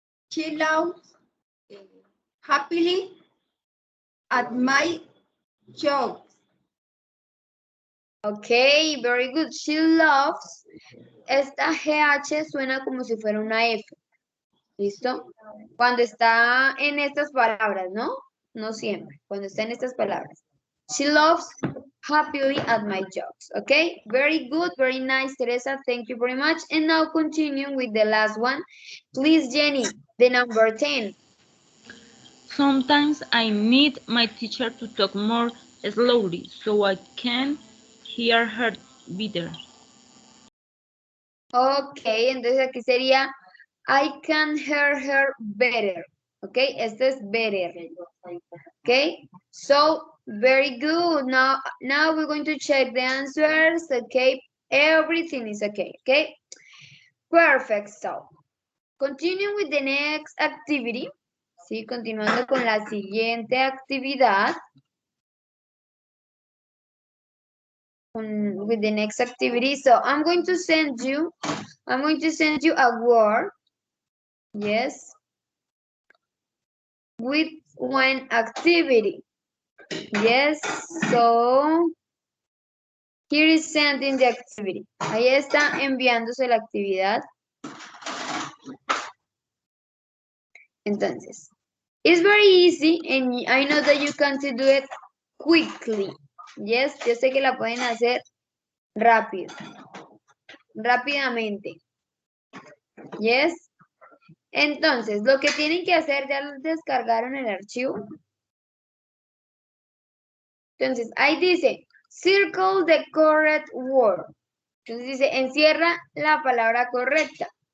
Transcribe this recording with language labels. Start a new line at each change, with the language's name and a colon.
English: She laughs happily at my jokes. Ok, very good. She loves.
Spanish: Esta GH suena como si fuera una F. ¿Listo? Cuando está en estas palabras, ¿no? No siempre. Cuando está en estas palabras.
English: She loves happily at my jokes. Okay? Very good. Very nice, Teresa. Thank you very much. And now continue with the last one. Please, Jenny, the number 10. Sometimes I need my teacher to talk more slowly so I can hear her better. Ok,
Spanish: entonces aquí sería
English: I can hear her better. Ok,
Spanish: este es
English: better. Ok, so very good. Now we're going to check the answers. Okay, everything is okay. Okay, perfect. So, continue with the next activity.
Spanish: Sí, continuando con la siguiente actividad.
English: With the next activity. So, I'm going to send you a word. Yes. With one activity. Yes, so here is sending the activity.
Spanish: Ahí está enviándose la actividad.
English: Entonces, it's very easy and I know that you can do it quickly.
Spanish: Yes, yo sé que la pueden hacer rápido. Rápidamente. Yes. Entonces, lo que tienen que hacer, ya descargaron el archivo. Entonces, ahí dice,
English: circle the correct word.
Spanish: Entonces dice, encierra la palabra correcta.